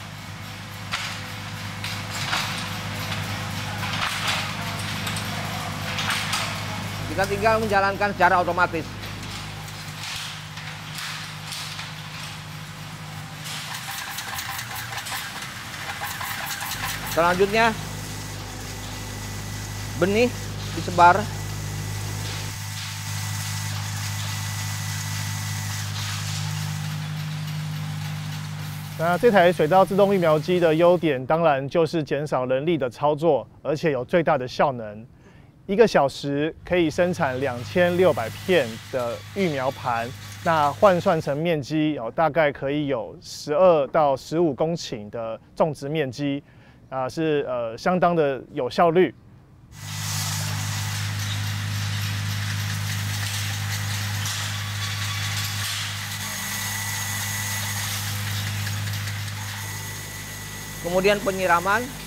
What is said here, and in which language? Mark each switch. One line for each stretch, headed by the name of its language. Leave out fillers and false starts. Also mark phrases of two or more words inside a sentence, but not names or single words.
Indonesian: Kita tinggal menjalankan secara otomatis. Selanjutnya, benih disebar.
Chinese: 那这台水稻自动育苗机的优点，当然就是减少人力的操作，而且有最大的效能。1个小时可以生产2600片的育苗盘，那换算成面积大概可以有12到15公顷的种植面积，是相当的有效率。
Indonesian: Kemudian penyiraman.